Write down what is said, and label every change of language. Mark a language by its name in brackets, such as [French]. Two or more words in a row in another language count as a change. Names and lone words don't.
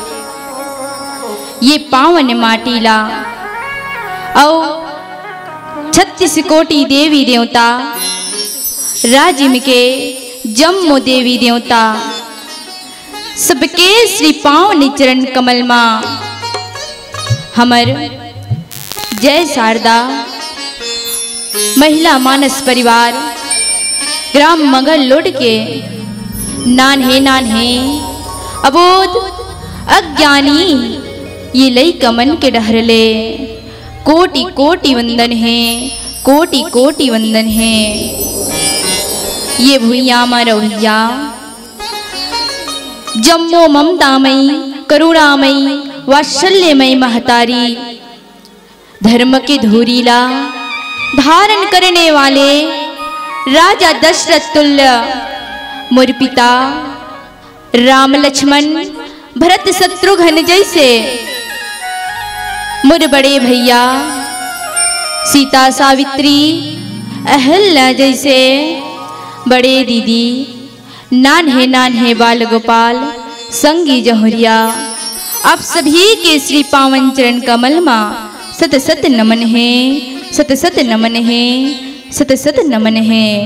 [Chhattisgarhi] ये पावन माटीला और 36 कोटि देवी देवता राजिम के जम्मो देवी देवता सबके श्री पावन चरण कमल मां हमर जय शारदा महिला मानस परिवार ग्राम मंगल लोड के नान्हे नान्हे अबोध अज्ञानी ये लई कमन के डहरले कोटि कोटि वंदन है, कोटि कोटि वंदन है। ये भुइया मरौलिया जम्मो ममतामयी करुणामयी वात्सल्यमयी महतारी धर्म के धूरीला धारण करने वाले राजा दशरथ तुल्य मोर पिता राम लक्ष्मण भरत शत्रुघ्न जैसे मोर बड़े भैया सीता सावित्री अहल्या जैसे बड़े दीदी नान्हे नान्हे बाल गोपाल संगी जहुरिया आप सभी के श्री पावन चरण कमल मां सत सत नमन है, सत सत नमन है, सत सत नमन है।